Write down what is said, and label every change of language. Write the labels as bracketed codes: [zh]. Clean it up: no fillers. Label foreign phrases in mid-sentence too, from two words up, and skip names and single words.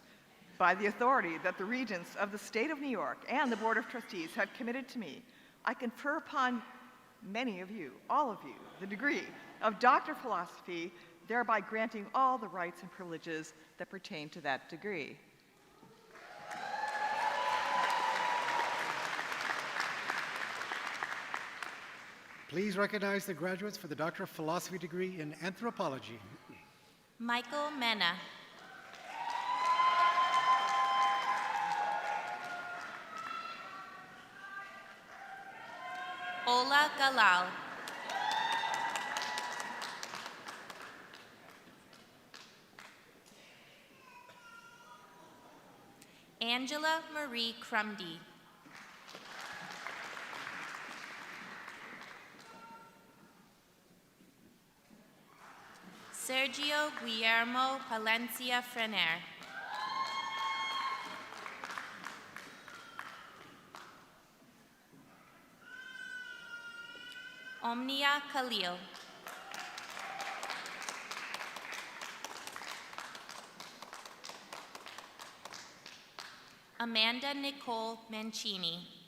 [en] By the authority that the Regents of the State of New York and the Board of Trustees have committed to me, I confer upon many of you, all of you, the degree of Doctor of Philosophy, thereby granting all the rights and privileges that pertain to that degree. Please recognize the graduates for the Doctor of Philosophy degree in Anthropology. Michael Mena. Ola Galal. Angela Marie Crumdy. Sergio Guillermo Palencia Frener. Omnia Khalil. Amanda Nicole Mancini.